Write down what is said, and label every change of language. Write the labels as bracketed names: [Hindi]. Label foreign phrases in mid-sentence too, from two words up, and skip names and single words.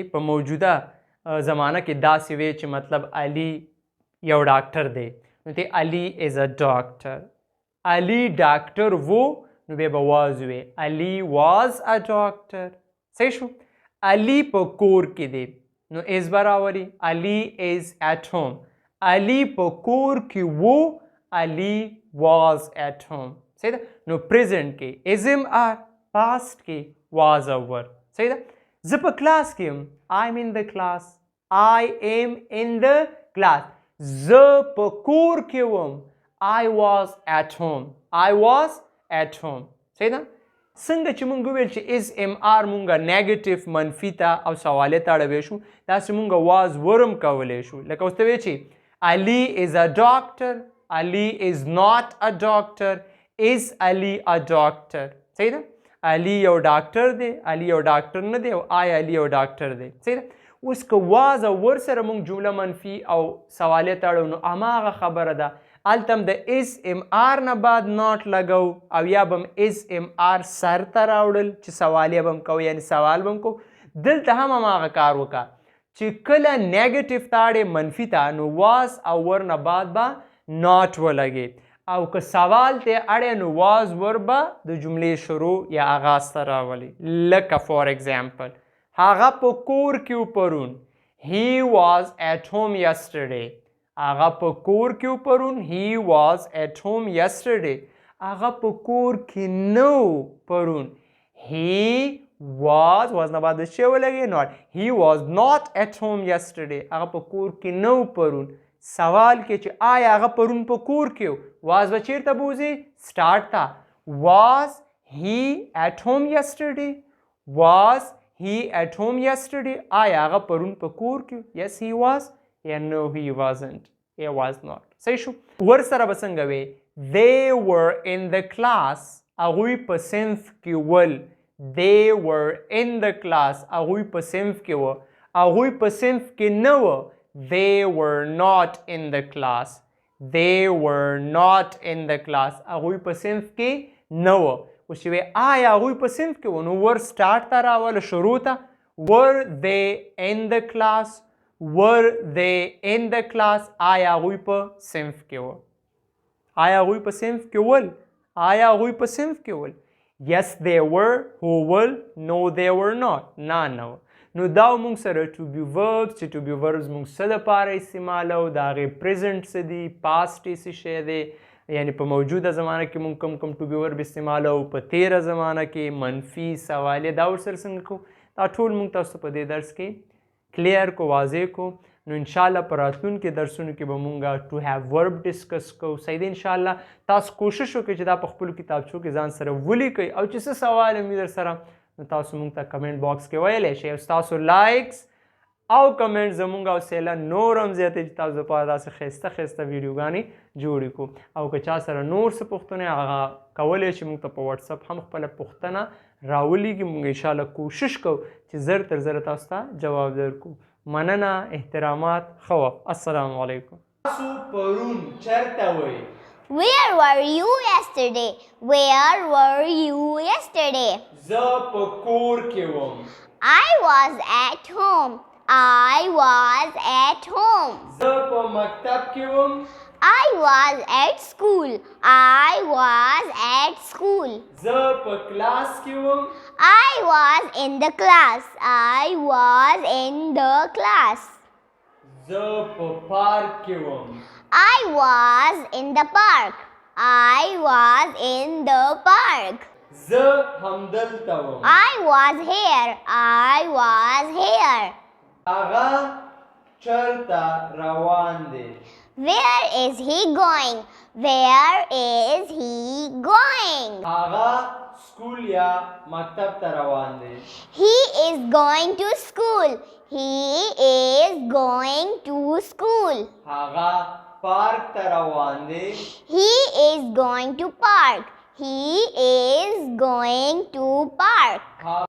[Pashto] په موجوده زمانه کې داسې وی چې مطلب علي یو ډاکټر دی نو ته علي [English] is a doctor [Pashto] علي ډاکټر وو نو بیا به واز وی علي [English] was a doctor [Pashto] صحیح شو علي په کور کې دی نو از به راولي علي از [English] at home [Pashto] علي په کور کې وو علي [English] was at home [Pashto] صحیح ده نو پریزنټ کې [English] is am are [Pashto] پاسټ کې واز اور صحیح ده زه په کلاس کې یم [English] I am in [Pashto] د کلاس [English] I am in the class [Pashto] زه په کور کې وم [English] I was at home I was at home [Pashto] صحیح ده څنګه چې مونږ وویل چې [English] is am are [Pashto] مونږ نیګیټیو منفي ته او سوالې ته اړوی شو داسې مونږ [English] was were [Pashto] کولی شو لکه اوس ته وایې چې [English] Ali is a doctor Ali is not a doctor is Ali a doctor [Pashto] صحیح ده علي یو ډاکټر دی علي یو ډاکټر نه دی او آی علي یو ډاکټر دی صحیح ده اوس که واز او ور سره مونږ جمله منفي او سوالې ته اړو نو هماغه خبره ده هلته هم د [English] is am are [Pashto] نه بعد ناٹ لګو او یا به هم اس ام آر سر ته راوړل چې سوالیه به هم کوو یعنې سوال به هم کوو دلته هم هماغه کار وکړه چې کله نیګیټیو ته اړې منفي ته نو واز او ور نه بعد به ناٹ ولګي او که سوال ته اړې نو واز ور به د جملې شروع یا آغاز ته راولي لکه [English] for example [Pashto] هغه په کور کې و پرون [English] he was at home yesterday [Pashto] هغه په کور کې و پرون [English] he was at home yesterday [Pashto] هغه په کور کې نه و پرون he was نه بعد څه ولګي [English] not he was not at home yesterday [Pashto] هغه په کور کې نه و پرون سوال کې چې آیا هغه پرون په کور کې و was به چیرته بوځي start ته [English] was he at home yesterday was he at home yesterday [Pashto] آیا هغه پرون په کور کې [English] yes he was yeah no he wasn't he was not [Pashto] صحیح شو ور سره به څنګه وي [English] they were in the class [Pashto] هغوی په صنف کې ول [English] they were in the class [Pashto] هغوی په صنف کې و هغوی په صنف کې نه و [English] they were not in the class they were not in the class [Pashto] هغوی په صنف کې نه و اوس چې وی آیا هغوی په صنف کې و نو ور سټارټ ته راوله شروع ته [English] were they in the class were they in the class [Pashto] آیا هغوی په صنف کې و آیا هغوی په صنف کې ول آیا هغوی په صنف کې ول [English] yes they were who will no they were not [Pashto] نه نو دا موږ سره [English] to be verbs [Pashto] چې [English] to be verbs [Pashto] موږ څه لپاره استعمالو د هغې present څه دي past یې څه شی دی یعنی په موجوده زمانه کې موږ کم [English] to be verb [Pashto] استعمالو په تیره زمانه کې منفي سوالیه دا ورسره څنګه کوو دا ټول موږ تاسو په دې درس کې کلیر کو واضح کو نو انشاءالله په راتلونکي درسونو کې به مونږ [English] to have verb [Pashto] ډسکس کوو صحیح دی انشاءالله تاسو کوشش وکړئ چې دا په خپلو کتابچو کې ځان سره ولیکئ او چې څه سوال هم وي در سره نو تاسو مونږ ته [English] comment box [Pashto] کې ویلی شئ او ستاسو لایکس او کمنټ زمونږ حوصله نور هم زیاتوي چې تاسو دپاره داسې ښایسته ښایسته ویډیوګانې جوړې کړو او که چا سره نور څه پوښتنې هغه کولی شي مونږ ته په واتساپ هم خپله پوښتنه راولیږي مونږ انشاءالله کوشش کوو چې زر تر زره تاسو ته جواب درکړو مننه احترامات ښه وخت [Arabic] السلام علیکم [Pashto] تاسو پرون چیرته وئ [English] Where were you yesterday? Where were you yesterday? [Pashto] زه په کور کې وم [English] I was at home. I was at home. [Pashto] زه په مکتب کې وم [English] I was at school. I was at school. [Pashto] زه په کلاس کې وم [English] I was in the class. I was in the class. [Pashto] زه په پارک کې وم [English] I was in the park. I was in the park. [Pashto] زه همدلته وم [English] I was here. I was here. [Pashto] هغه چیرته روان دی [English] Where is he going? Where is he going? [Pashto] هغه سکول یا مکتب ته روان دی [English] He is going to school. He is going to school. [Pashto] هغه پارک ته روان دی [English] He is going to park. He is going to park.